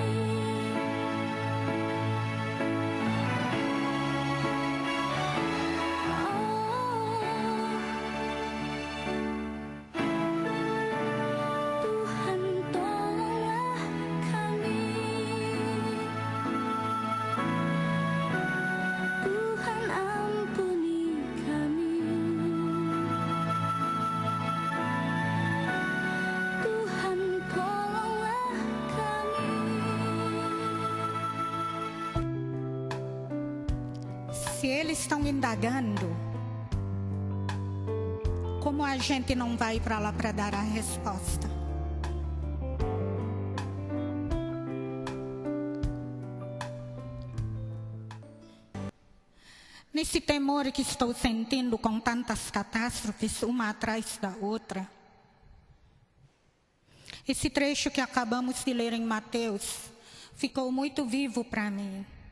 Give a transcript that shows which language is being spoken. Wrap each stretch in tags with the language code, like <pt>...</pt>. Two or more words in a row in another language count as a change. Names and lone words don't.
<id>Tuhan tolonglah kami. Tuhan ampuni kami. Tuhan tolonglah kami.</id> <pt>Se eles estão indagando, como a gente não vai para lá para dar a resposta? Nesse temor que estou sentindo com tantas catástrofes, uma atrás da outra, esse trecho que acabamos de ler em Mateus ficou muito vivo para mim.</pt>